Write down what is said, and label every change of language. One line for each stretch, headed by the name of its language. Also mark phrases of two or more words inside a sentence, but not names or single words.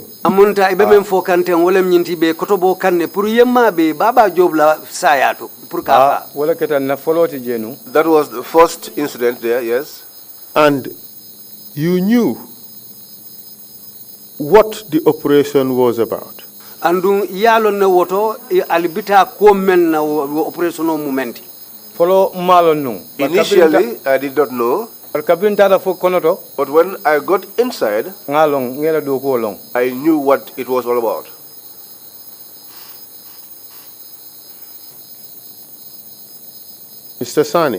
English: That was the first incident there, yes. And you knew what the operation was about.
Mandingo: Andung yalo na woto alibita ko men na operation momenti. Follow malonu.
English: Initially, I did not know. But when I got inside, I knew what it was all about. Mr. Sane.